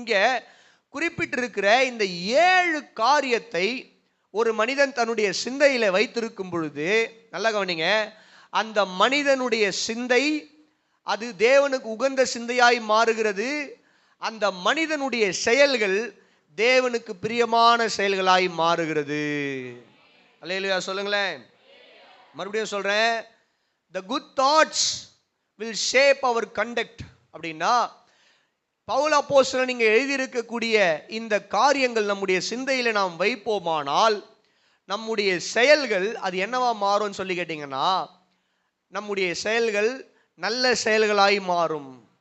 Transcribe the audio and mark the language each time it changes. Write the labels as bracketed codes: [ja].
[ta] இங்க குறிப்பிட்டிருக்கிற இந்த 7 காரியத்தை ஒரு மனிதன் தன்னுடைய சிந்தையில வைத்திருக்கும் பொழுது, நல்ல கவனிங்க, அந்த மனிதனுடைய சிந்தை அது தேவனுக்கு உகந்த சிந்தையாய் மாறுகிறது. அந்த மனிதனுடைய செயல்கள் தேவனுக்கு பிரியமான செயல்களாய் மாறுகிறது. அல்லேலூயா சொல்லுங்களேன். மறுபடியும் சொல்றேன், [en] the good thoughts will shape our conduct. [ta] அப்படின்னா பவுல் அப்போஸ்தலன் நீங்க எழுதியிருக்கக்கூடிய இந்த காரியங்கள் நம்முடைய சிந்தையில நாம் வைப்போமானால் நம்முடைய செயல்கள் அது என்னவா மாறும்னு சொல்லி கேட்டீங்கன்னா, நம்முடைய செயல்கள் நல்ல செயல்களாய் மாறும்.